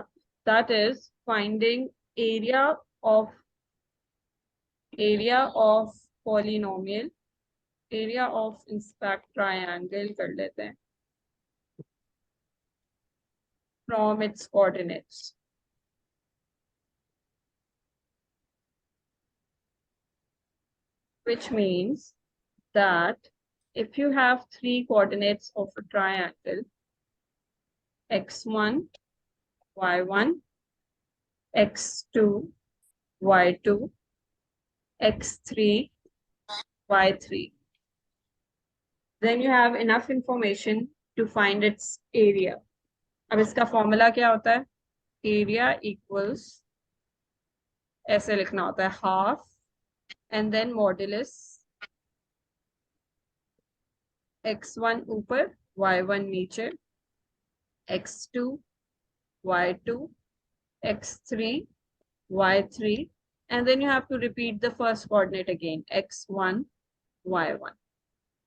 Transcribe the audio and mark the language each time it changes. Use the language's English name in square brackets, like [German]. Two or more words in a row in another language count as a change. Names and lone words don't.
[English] That is finding area of area of polynomial, area of inspect triangle [Hindi] कर लेते हैं [English] from its coordinates. Which means that if you have three coordinates of a triangle, x1, y1, x2, y2, x3, y3, then you have enough information to find its area. [Hindi] अब इसका फॉर्मूला क्या होता है? [English] area equals, [Hindi] ऐसे लिखना होता है, [English] half and then modulus [Hindi] x1 ऊपर, y1 नीचे, x2, y2, x3, y3, [English] and then you have to repeat the first coordinate again, x1, y1.